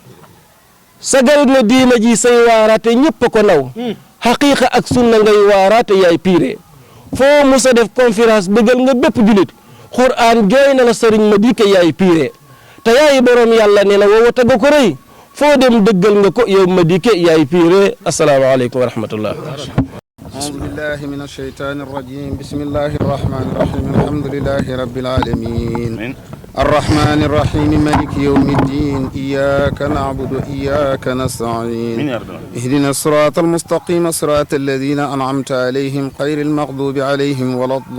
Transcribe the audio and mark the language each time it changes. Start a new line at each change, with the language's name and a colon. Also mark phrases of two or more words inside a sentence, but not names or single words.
Wolof: sagal na diina ji say waaraate ñëpp a ko naw xaqiiqa ak sunna ngay waaraate yaay piire foo musa def conférence bëggal nga bépp julit xuraan jooy na la Serigne Madické yaay piire te yaay borom yàlla nee na woowa tagga ko rëy foo dem dëggal nga ko yow Madické yaay piire
Arabic: السلام عليكم ورحمة الله أعوذ بالله من الشيطان الرجيم بسم الله الرحمن الرحيم الحمد لله رب العالمين الرحمن الرحيم مالك يوم الدين إياك نعبد وإياك نستعين اهدنا الصراط المستقيم صراط الذين أنعمت عليهم غير المغضوب عليهم ولا